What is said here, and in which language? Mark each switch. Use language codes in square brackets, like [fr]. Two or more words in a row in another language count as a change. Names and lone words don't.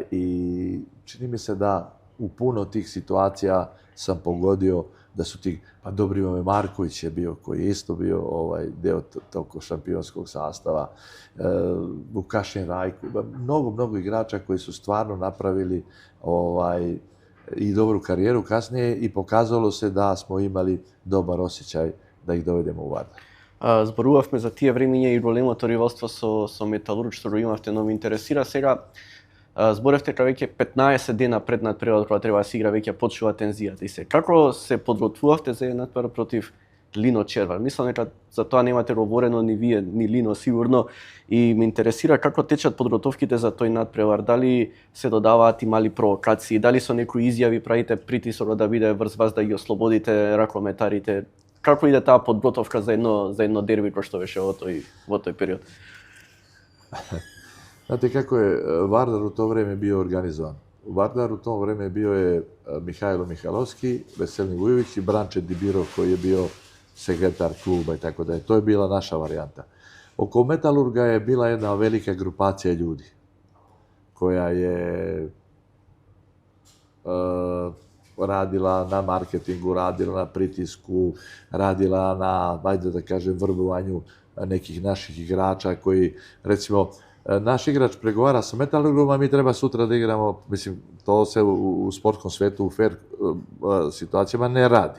[sr] I čini mi se da u puno tih situacija sam pogodio da su ti, pa Dobrivome Marković je bio, koji je isto bio deo tog šampionskog sastava, Vukašin Rajko, mnogo igrača koji su stvarno napravili i dobru karijeru kasnije i pokazalo se da smo imali dobar osjećaj da ih dovedemo u Vardar. [mk] Зборувавме за тие времиња и големото ривалство со Металург, што го имавте, но ме интересира сега. Зборевте дека веќе 15 дена пред надпреварот, кога треба да се игра, веќе почнува тензијата. И се како се подготвувавте за надпревар против Лино Червар? Мислам дека за тоа немате говорено ни вие, ни Лино сигурно. И ме интересира како течат подготовките за тој надпревар. Дали се додаваат и мали провокации, дали со некои изјави правите притисок да биде врз вас да ги ослободите ракометарите? Како иде таа подготовка за едно дерби кој што беше во тој период? [sr] Znate kako je Vardar u to vreme bio organizovan? Vardar u to vreme bio je Mihajlo Mihalovski, Veselin Vujović i Branče Dibirov koji je bio sekretar kluba i tako dalje. To je bila naša varijanta. Oko Metalurga je bila jedna velika grupacija ljudi koja je radila na marketingu, radila na pritisku, radila na, ajde da kažem, vrbovanju nekih naših igrača koji, recimo, naš igrač pregovara sa Metalurgom, a mi treba sutra da igramo, mislim, to se u sportskom svetu, u fair situacijama ne radi.